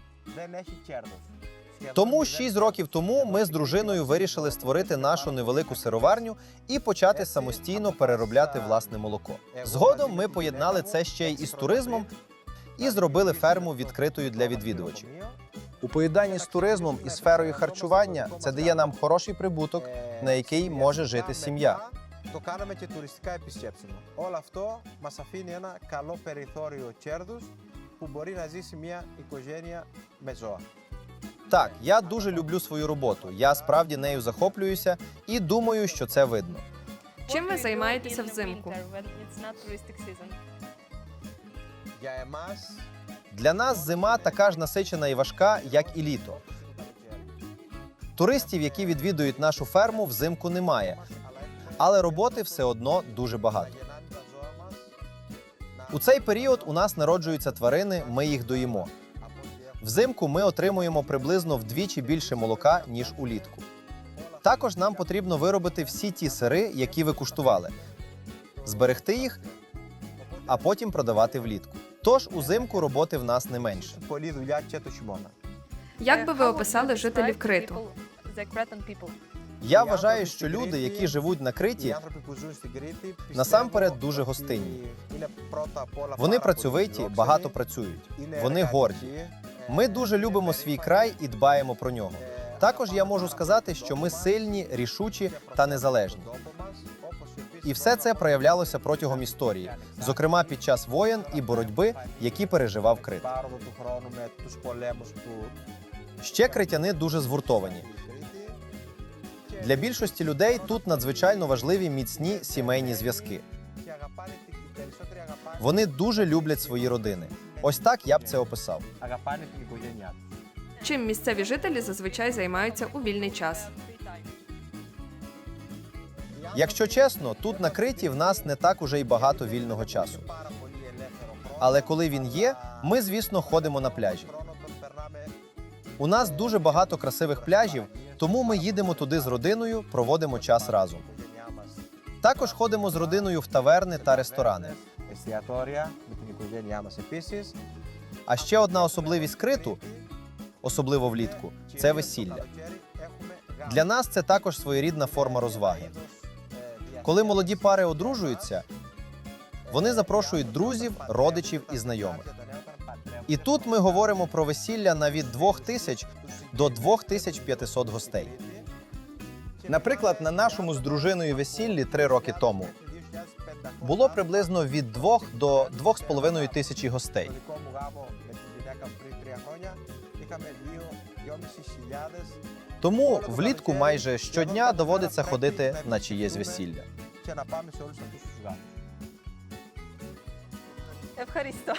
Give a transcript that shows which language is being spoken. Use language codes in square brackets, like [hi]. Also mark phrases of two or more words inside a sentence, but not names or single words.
[uk] Тому 6 років тому ми з дружиною вирішили створити нашу невелику сироварню і почати самостійно переробляти власне молоко. Згодом ми поєднали це ще й із туризмом і зробили ферму відкритою для відвідувачів. У поєднанні з туризмом і сферою харчування це дає нам хороший прибуток, на який може жити сім'я. [el] Το κάναμε και τουριστικά επισκέψιμο. Όλο αυτό μας αφήνει ένα καλό περιθώριο κέρδους που μπορεί να ζήσει μια οικογένεια με ζώα. [uk] Так, я дуже люблю свою роботу, я справді нею захоплююся і думаю, що це видно. Чим ви займаєтеся взимку? [el] Για εμάς, [uk] Для нас зима така ж насичена і важка, як і літо. Туристів, які відвідують нашу ферму, взимку немає, але роботи все одно дуже багато. [el] γεννάνε τα ζώα μας, [uk] У цей період у нас народжуються тварини, ми їх доїмо. Взимку ми отримуємо приблизно вдвічі більше молока, ніж улітку. Також нам потрібно виробити всі ті сири, які ви куштували, зберегти їх, а потім продавати влітку. Тож узимку роботи в нас не менше. [el] πολλή δουλειά και το χειμώνα. [uk] Як би ви описали жителів Криту? Я вважаю, що люди, які живуть на [el] Οι [uk] Криті, [el] άνθρωποι που ζουν στην Κρήτη, πιστεύω [uk] насамперед [el] ότι [uk] дуже гостинні. [el] είναι πρώτα απ' όλα [uk] Вони [el] πάρα πολύ [uk] працьовиті, [el] φιλόξενοι, [uk] багато працюють. [el] είναι [uk] Вони горді. [el] εργατικοί, [uk] Ми дуже любимо свій край і дбаємо про нього. Також я можу сказати, що ми сильні, рішучі та незалежні. [el] τόπο μας, όπως επίσης [uk] І все це проявлялося протягом історії, зокрема під час воєн і боротьби, які переживав Крит. [el] πάροδο του χρόνου με τους πολέμους που [uk] Ще критяни дуже згуртовані. [el] η Κρήτη [uk] Для більшості людей тут надзвичайно важливі міцні сімейні зв'язки. [el] και αγαπάνε, οι περισσότεροι αγαπάνε, [uk] Вони дуже люблять свої родини. Ось так я б це описав. [el] αγαπάνε την οικογένειά τους. [uk] Чим місцеві жителі зазвичай займаються у вільний час? Якщо чесно, тут на Криті в нас не так уже й багато вільного часу. [el] Πάρα πολύ ελεύθερο χρόνο. [uk] Але коли він є, ми, звісно, ходимо на пляжі. [el] Χρόνο τον περνάμε [uk] У нас дуже багато красивих пляжів, тому ми їдемо туди з родиною, проводимо час разом. [el] η οικογένειά μας. [uk] Також ходимо з родиною в таверни та ресторани. [el] Εστιατόρια με την οικογένειά μας επίσης. [uk] А ще одна особливість Криту, особливо влітку, це весілля. Для нас це також своєрідна форма розваги. Коли молоді пари одружуються, вони запрошують друзів, родичів і знайомих. І тут ми говоримо про весілля на від 2000 до 2500 гостей. Наприклад, на нашому з дружиною весіллі 3 роки тому було приблизно від 2 до 2,5 тисячі гостей. [el] Στο δικό μου γάμο με τη γυναίκα μου πριν 3 χρόνια είχαμε 2.500 [uk] Тому влітку майже щодня доводиться ходити на чиєсь весілля. [el] και να πάμε σε όλους αυτούς τους γάμους. Евхаристо.